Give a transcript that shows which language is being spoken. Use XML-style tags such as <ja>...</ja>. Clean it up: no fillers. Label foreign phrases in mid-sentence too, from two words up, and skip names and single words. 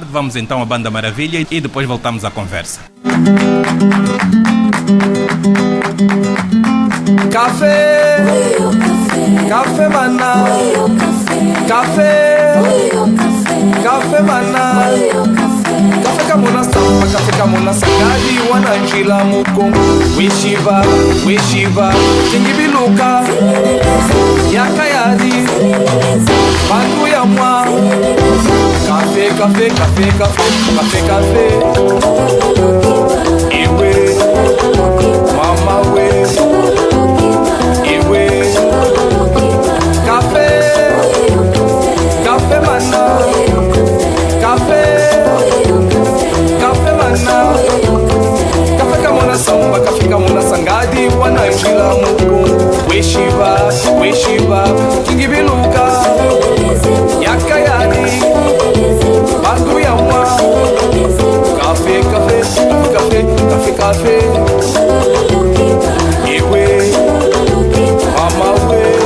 <pt>Vamos então à Banda Maravilha e depois voltamos à conversa.</pt> <kmb>Café, café maná, café, café maná, café kamuna samba, café kamuna sagadi wananjila mukongo, wishiva, tingibiluka, yakayadi, bandu ya mwa, café, ewe, mama we. Café mana, café mana, café kamuna samba, café kamuna sangadi wananjila muku, wishiva, kingibiluka, yakayadi, bandu yamwa, café, ewe, mama we.</kmb>